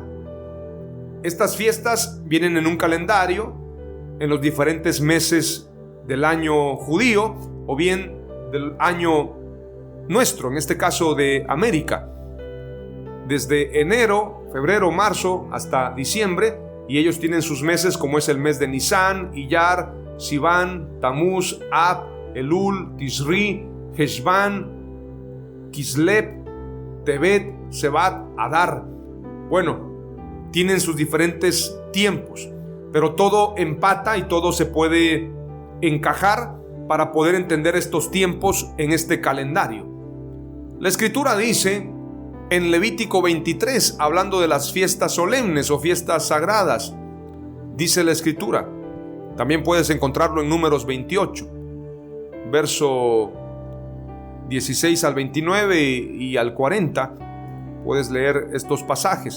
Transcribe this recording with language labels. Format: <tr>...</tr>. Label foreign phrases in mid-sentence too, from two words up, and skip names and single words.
<es>Estas fiestas vienen en un calendario en los diferentes meses del año judío o bien del año nuestro, en este caso de América, desde enero, febrero, marzo hasta diciembre, y ellos tienen sus meses como es el mes de Nisan, Iyar, Sivan, Tamuz, Ab, Elul, Tisri, Heshvan, Kislev, Tebet, Sebat, Adar. Bueno, tienen sus diferentes tiempos, pero todo empata y todo se puede encajar para poder entender estos tiempos en este calendario. La Escritura dice en Levítico 23, hablando de las fiestas solemnes o fiestas sagradas, dice la Escritura, también puedes encontrarlo en Números 28, verso 16 al 29 y al 40, puedes leer estos pasajes.</es>